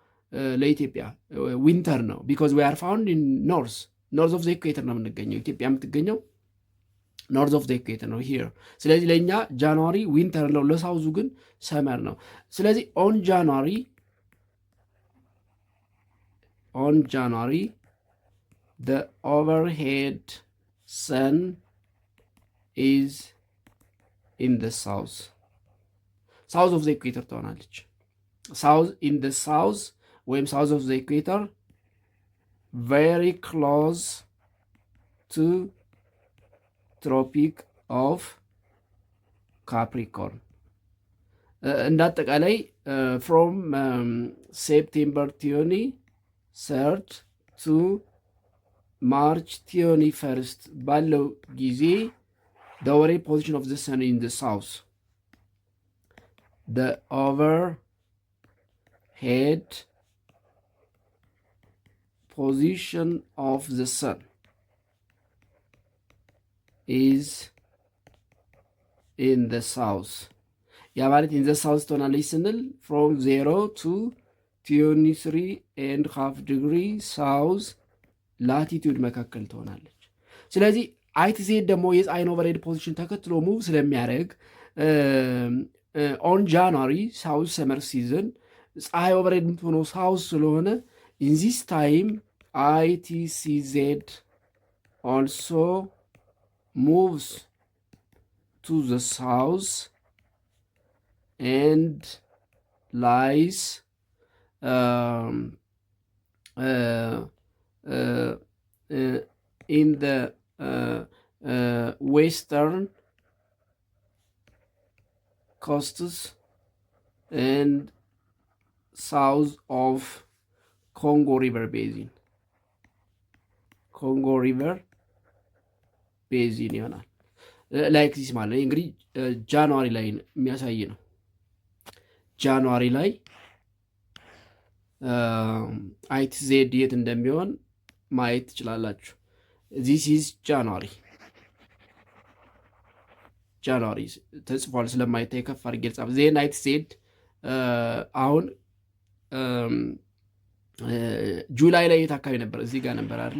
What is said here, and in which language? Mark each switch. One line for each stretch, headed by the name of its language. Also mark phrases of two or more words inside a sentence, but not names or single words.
Amharic: ለኢትዮጵያ ዊንተር ነው።
English: because we are found in north of the equator
Amharic: ነው የምንገኘው። ኢትዮጵያ የምትገኘው
English: north of the equator
Amharic: ነው ሂር። ስለዚህ ለእኛ ጃንዋሪ ዊንተር ነው፣ ለሳውዙ ግን ሰመር ነው። ስለዚህ ኦን
English: ጃንዋሪ the overhead sun is in the south of the equator ትሆናለች። in the south ወይም south of the equator very close to tropic of Capricorn እንዳጠቃላይ from September 23rd to March 21st
Amharic: ባለው ጊዜ
English: the overhead position of the sun in the south, the overhead position of the sun is in the south. ያ ማለት in the south ትሆናለች ስንል from 0 to 23.5 degree south latitude መካከል ትሆናለች። ስለዚህ አይትዜድ ደግሞ የፀሐይን overhead position ተከትሎ ሙቭ ስለሚያደርግ on January south summer season
Amharic: ፀሐይ ኦቨርሄድ የምትሆነው ሳውዝ ስለሆነ
English: in this time ITCZ also moves to the south and lies in the western coasts and south of Congo River Basin
Amharic: ይሆናል።
English: like this
Amharic: ማለት እንግዲህ ጃንዋሪ ላይ የሚያሳይ ነው። ጃንዋሪ ላይ አይትዜድ የት እንደሚሆን ማየት ትችላላችሁ።
English: this is January
Amharic: ተጽፏል ስለማይታይ ከፍ አድርጌ ልጻፍ። ዜ ዩናይትድ ስቴትስ አሁን ጁላይ ላይ የት አካባቢ ነበር? እዚህ ጋር ነበር አይደለ?